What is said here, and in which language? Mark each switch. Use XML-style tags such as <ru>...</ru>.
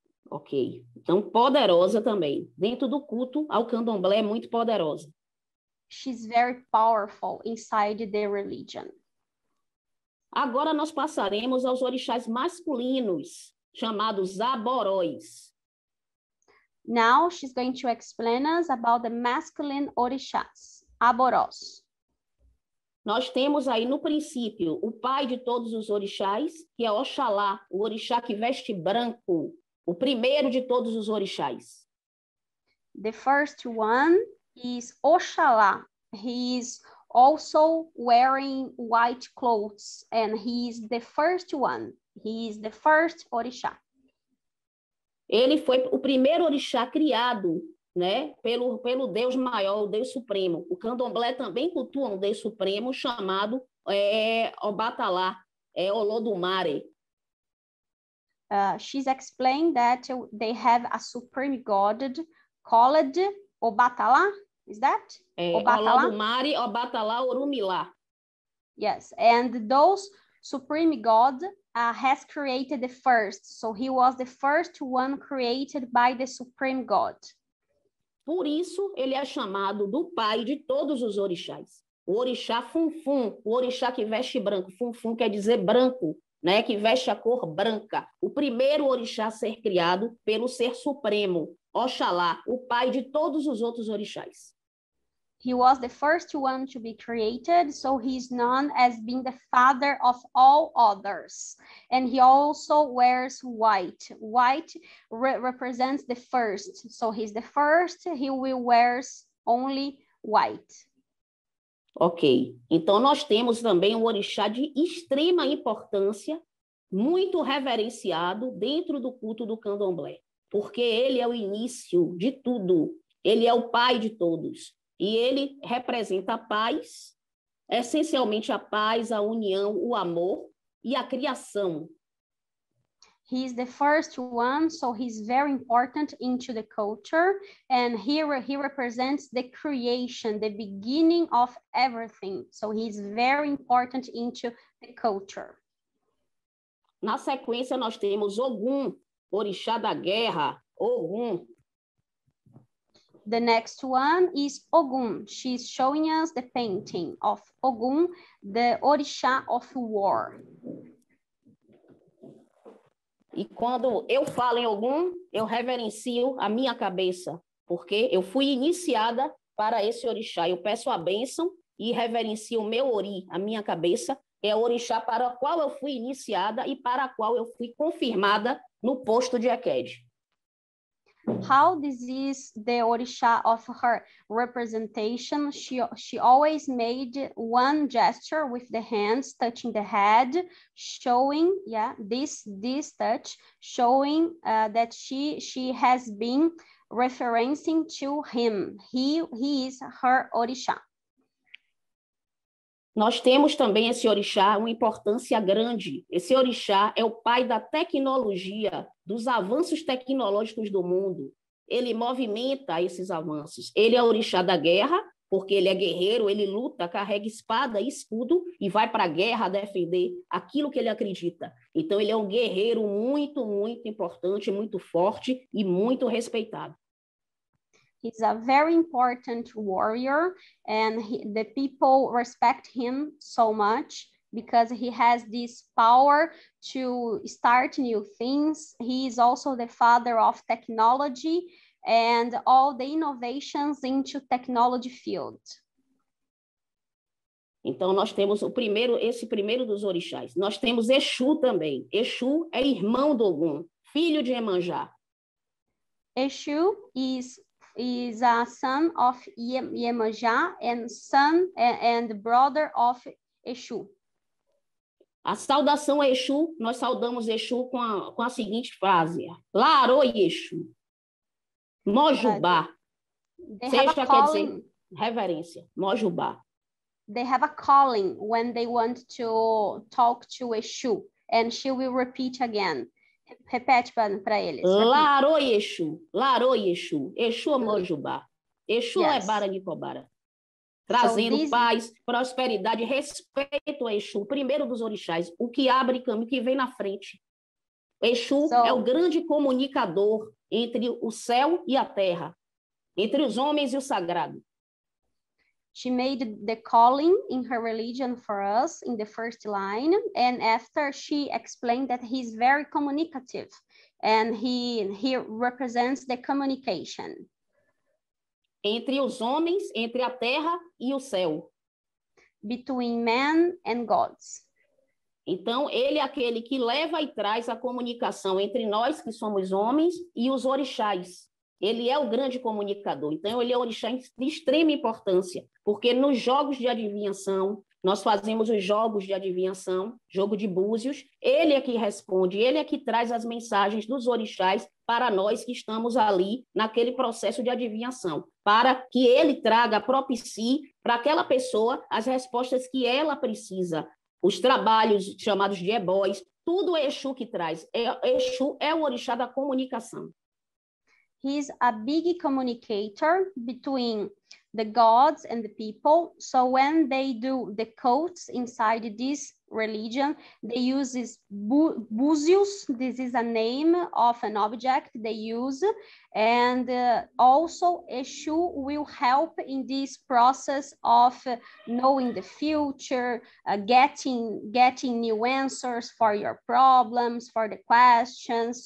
<pt>Ok, então poderosa também. Dentro do culto ao candomblé é muito poderosa.</pt> <en>She's very powerful inside the religion.</en> <pt>Agora nós passaremos aos orixás masculinos, chamados aboróis.</pt> <en>Now she's going to explain us about the masculine orixás, aborós.</en> <pt>Nós temos aí no princípio o pai de todos os orixás, que é Oxalá, o orixá que veste branco, o primeiro de todos os orixás.</pt> <en>The first one is Oxalá. He is also wearing white clothes, and he is the first one. He is the first orixá.</en> <pt>Ele foi o primeiro orixá criado né, pelo Deus maior, o Deus Supremo. O candomblé também cultua um Deus Supremo chamado Obatalá, Olodumare.</pt> <en>She's explained that they have a supreme god called Obatala. Is that?</en> <pt>Obatala? Olodumare, Obatalá, Orumilá.</pt> <en>Yes, and those supreme god has created the first. So he was the first one created by the supreme god.</en> <pt>Por isso, ele é chamado do pai de todos os orixás. O orixá Funfun, o orixá que veste branco. Funfun quer dizer branco, né? Que veste a cor branca. O primeiro orixá a ser criado pelo Ser Supremo, Oxalá, o pai de todos os outros orixás.</pt> <en>He was the first one to be created, so he's known as being the father of all others. And he also wears white. White represents the first. So he's the first, he will wear only white. Ok.</en> <pt>Então, nós temos também um orixá de extrema importância, muito reverenciado dentro do culto do candomblé, porque ele é o início de tudo. Ele é o pai de todos. E ele representa a paz, essencialmente a paz, a união, o amor e a criação.</pt> <en>He's the first one, so he's very important into the culture, and here he represents the creation, the beginning of everything. So he's very important into the culture.</en> <pt>Na sequência, nós temos Ogum, orixá da guerra, Ogum.</pt> <en>The next one is Ogun. She's showing us the painting of Ogun, the Orisha of War.</en> <pt>E quando eu falo em Ogum, eu reverencio a minha cabeça, porque eu fui iniciada para esse orixá. Eu peço a bênção e reverencio o meu ori, a minha cabeça, é o orixá para o qual eu fui iniciada e para o qual eu fui confirmada no posto de Ekede.</pt> <en>How this is the Orisha of her representation. She always made one gesture with the hands touching the head, showing, this touch, showing that she has been referencing to him. He is her Orisha.</en> <pt>Nós temos também esse orixá uma importância grande. Esse orixá é o pai da tecnologia, dos avanços tecnológicos do mundo. Ele movimenta esses avanços. Ele é o orixá da guerra, porque ele é guerreiro, ele luta, carrega espada e escudo e vai para a guerra defender aquilo que ele acredita. Então, ele é um guerreiro muito, muito importante, muito forte e muito respeitado.</pt> <en>He's a very important warrior, and the people respect him so much because he has this power to start new things. He is also the father of technology and all the innovations into technology field.</en> <pt>Então, nós temos esse primeiro dos orixás. Nós temos Exu também. Exu é irmão do Ogum, filho de Iemanjá.</pt> <en>Exu is a son of Iemanjá and son and brother of Exu.</en> <pt>A saudação a Exu, nós saudamos Exu com a seguinte frase:</pt> <yo>Larô Exu, Mojubá.</yo> <pt>Seja quer dizer reverência, Mojubá.</pt> <en>They have a calling when they want to talk to Exu, and she will repeat again.</en> <pt>Repete para eles.</pt> <yo>Larô Exu, Larô Exu, Exu Mojubá, Exu Lebara Nicobara.</yo> <pt>Trazendo paz, prosperidade, respeito a Exu, o primeiro dos orixás, o que abre caminho, que vem na frente. Exu é o grande comunicador entre o céu e a terra, entre os homens e o sagrado.</pt> <en>She made the calling in her religion for us in the first line, and after she explained that he's very communicative, and he represents the communication.</en> <pt>Entre os homens, entre a terra e o céu.</pt> <en>Between man and gods.</en> <pt>Então, ele é aquele que leva e traz a comunicação entre nós, que somos homens, e os orixás, Ele é o grande comunicador. Então, ele é um orixá de extrema importância, porque nos jogos de adivinhação, nós fazemos os jogos de adivinhação, jogo de búzios, ele é que responde, ele é que traz as mensagens dos orixás para nós que estamos ali naquele processo de adivinhação, para que ele traga, propicie para aquela pessoa as respostas que ela precisa. Os trabalhos chamados de ebóis, tudo é Exu que traz. Exu é o orixá da comunicação.</pt> <en>He's a big communicator between the gods and the people. So when they do the cults inside this religion, they use this búzios. This is a name of an object they use. And also Exu will help in this process of knowing the future, getting new answers for your problems, for the questions.</en>